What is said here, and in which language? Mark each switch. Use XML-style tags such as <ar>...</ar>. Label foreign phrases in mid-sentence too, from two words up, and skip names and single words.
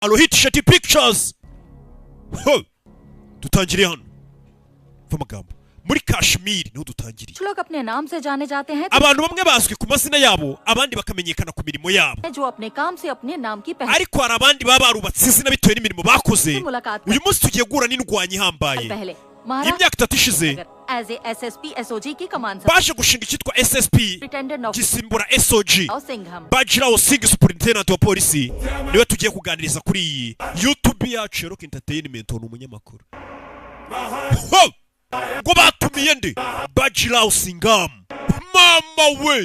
<rw>Alohit Sheti Pictures. Dutangiriye hano amagambo muri Kashmir niho dutangiriye.</rw> <hi>लोग अपने नाम से जाने जाते हैं</hi> <rw>abantu bamwe bazwi ku mazina yabo abandi bakamenyekana ku mirimo yabo</rw> <hi>जो अपने काम से अपने नाम की पहचान</hi> <rw>ariko hari abandi baba barubatse izina bitewe n'imirimo bakoze uyu munsi tugiye guhura n'indwanyi ihambaye imyaka 3 ishize</rw> <en>as a SSP SOG</en> <hi>की कमान</hi> <rw>baje gushinga icyitwa SSP gisimbura SOG Bajirao Singh Superintendent wa polisi niwe tugiye kuganiriza kuri iyi YouTube yacu Rock Entertainment ni umunyamakuru ngo batumiye ndi Bajirao Singham mama we.</rw>